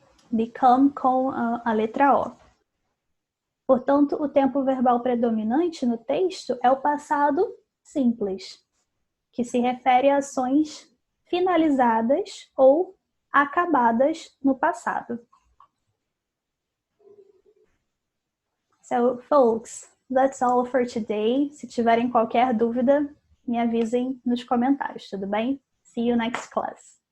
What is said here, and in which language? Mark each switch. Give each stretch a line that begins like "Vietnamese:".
Portuguese: Become com a letra O. Portanto, o tempo verbal predominante no texto é o passado simples, que se refere a ações finalizadas ou acabadas no passado.
English: So, folks, that's all for today.
Portuguese: Se tiverem qualquer dúvida, me avisem nos comentários, tudo bem?
English: See you next class.